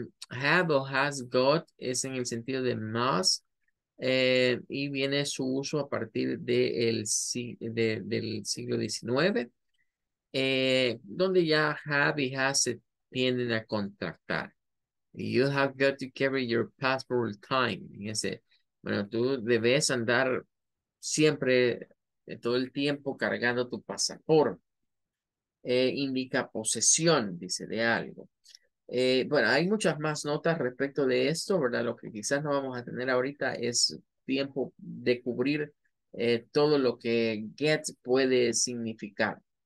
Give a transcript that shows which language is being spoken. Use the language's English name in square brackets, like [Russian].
[Spanish] Have o has got es en el sentido de más y viene su uso a partir del siglo XIX, donde ya have y has se tienden a contractar. [English] You have got to carry your passport all time. [Spanish] Fíjense, bueno, tú debes andar siempre, todo el tiempo cargando tu pasaporte. Indica posesión, dice, de algo. Bueno, hay muchas más notas respecto de esto, ¿verdad? Lo que quizás no vamos a tener ahorita es tiempo de cubrir todo lo que get puede significar.